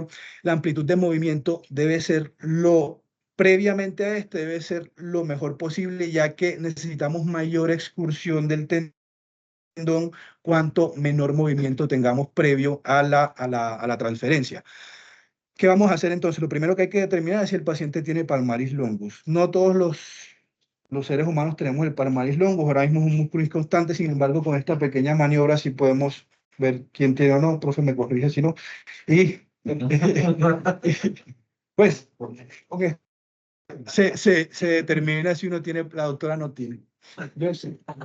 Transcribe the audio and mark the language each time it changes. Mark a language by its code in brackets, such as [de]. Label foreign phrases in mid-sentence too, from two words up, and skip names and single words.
[es] La amplitud de movimiento debe ser previamente a este debe ser lo mejor posible, ya que necesitamos mayor excursión del tendón cuanto menor movimiento tengamos previo a la transferencia. ¿Qué vamos a hacer entonces? Lo primero que hay que determinar es si el paciente tiene [la] palmaris longus. [es] No todos los seres humanos tenemos el [la] palmaris longus, [es] ahora mismo es un músculo inconstante, sin embargo, con esta pequeña maniobra sí podemos ver quién tiene o no, profe, me corrige si no. Y pues, ok, se determina si uno tiene, la doctora no tiene. Yo sé.